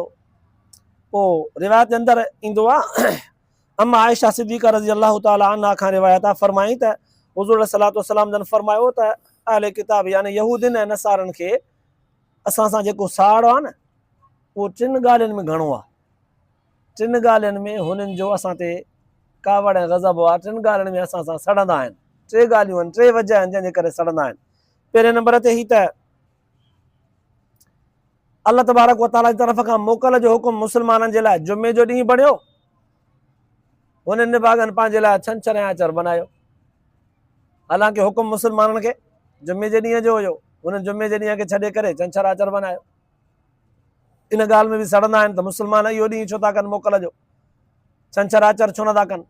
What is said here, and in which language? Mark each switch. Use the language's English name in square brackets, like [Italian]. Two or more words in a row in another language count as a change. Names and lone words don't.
[Sindhi] पोइ रिवायत अंदरि ईंदो आहे, अम्मा आयशा सिद्दीक़ा [Arabic] رضي الله تعالى عنها [Sindhi] खां रिवायत आहे, फरमाई त हुज़ूर [Arabic] صلى الله عليه وسلم [Sindhi] जन फरमायो त अहले किताब यानी यहूदिन ऐं नसारनि खे असां सां जेको साड़ आहे न, उहो 3 ॻाल्हियुनि में घणो आहे। 3 ॻाल्हियुनि में हुननि जो असां ते कावड़ ऐं गज़ब आहे, 3 ॻाल्हियुनि में असां सां सड़ंदा आहिनि। 3 ॻाल्हियूं आहिनि, 3 वजह आहिनि जंहिंजे करे सड़ंदा आहिनि। पहिरें नंबर ते ही त [Arabic] الله تبارك وتعالى [Sindhi] जी तरफ़ खां मोकल जो हुकुम मुस्लमाननि जे लाइ जुमे जो ॾींहुं बणियो, हुननि निभागनि पंहिंजे लाइ छंछर ऐं आचर बनायो। हालांकि हुकुम मुस्लमाननि खे जुमे जे ॾींहं जो हुयो, हुननि जुमे जे ॾींहं खे छॾे करे छंछर आचर बनायो। इन ॻाल्हि में बि सड़ंदा आहिनि त मुस्लमान इहो ॾींहुं छो था कनि मोकल जो, छंछर आचर छो नथा कनि?